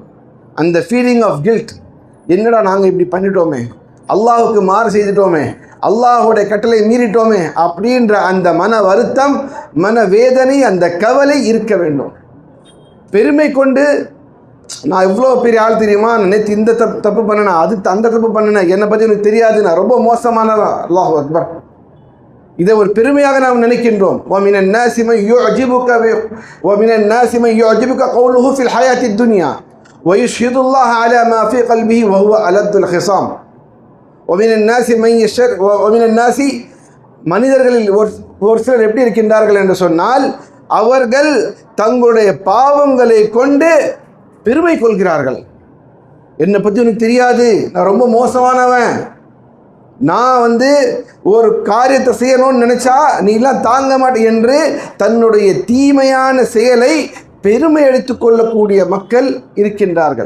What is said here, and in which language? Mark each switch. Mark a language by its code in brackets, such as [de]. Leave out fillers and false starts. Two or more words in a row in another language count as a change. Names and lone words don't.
[ta] அந்த [en] feeling of guilt, [ta] என்னடா நாங்கள் இப்படி பண்ணிட்டோமே, அல்லாஹுக்கு மாறு செய்துட்டோமே, அல்லாஹுடைய கட்டளை மீறிட்டோமே அப்படின்ற அந்த மன வருத்தம், மனவேதனை, அந்த கவலை இருக்க வேண்டும். பெருமை கொண்டு நான் இவ்வளோ பெரிய ஆள் தெரியுமா, நான் நேற்று இந்த தப்பு பண்ணினேன், அந்த தப்பு பண்ணினேன், என்னை பற்றி எனக்கு தெரியாது, நான் ரொம்ப மோசமானவன், [ar] الله أكبر, [ta] இதை ஒரு பெருமையாக நாம் நினைக்கின்றோம். [ar] وَمِنَ النَّاسِ مَن يُعْجِبُكَ قَوْلُهُ فِي الْحَيَاةِ الدُّنْيَا وَيُشْهِدُ اللَّهَ عَلَى مَا فِي قَلْبِهِ وَهُوَ أَلَدُّ الْخِصَامِ. وَمِنَ النَّاسِ [ta] மனிதர்களில் ஒரு சிலர் எப்படி இருக்கின்றார்கள் என்று சொன்னால் அவர்கள் தங்களுடைய பாவங்களை கொண்டு பெருமை கொள்கிறார்கள். என்னை பற்றி உனக்கு தெரியாது, நான் ரொம்ப மோசமானவன், நான் ஒரு காரியத்தை செய்யணும்னு நினச்சா நீலாம் தாங்க மாட்டேன் என்று தன்னுடைய தீமையான செயலை பெருமை எடுத்துக்கொள்ளக்கூடிய மக்கள் இருக்கின்றார்கள்.